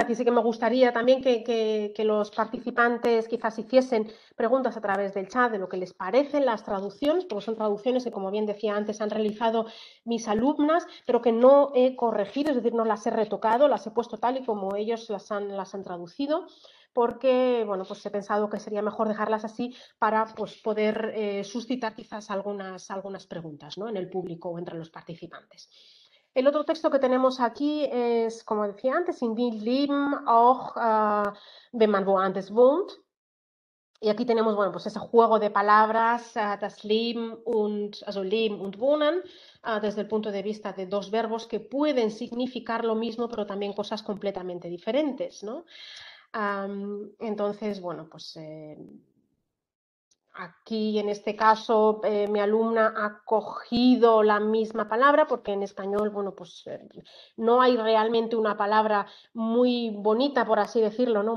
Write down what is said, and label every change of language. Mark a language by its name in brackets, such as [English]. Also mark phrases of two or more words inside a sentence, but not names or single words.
[Spanish] Aquí sí que me gustaría también que los participantes quizás hiciesen preguntas a través del chat de lo que les parecen las traducciones, porque son traducciones que, como bien decía antes, han realizado mis alumnas, pero que no he corregido, es decir, no las he retocado, las he puesto tal y como ellos las han traducido, porque, bueno, pues he pensado que sería mejor dejarlas así para pues, poder suscitar quizás algunas preguntas, ¿no? En el público o entre los participantes. El otro texto que tenemos aquí es, como decía antes, [German] in die Leben auch, wenn man woanders wohnt. [Spanish] Y aquí tenemos, bueno, pues ese juego de palabras, [German] das Leben also Leben und Wohnen, [Spanish] desde el punto de vista de dos verbos que pueden significar lo mismo, pero también cosas completamente diferentes, ¿no? Entonces, bueno, pues aquí, en este caso, mi alumna ha cogido la misma palabra porque en español, bueno, pues no hay realmente una palabra muy bonita, por así decirlo, ¿no?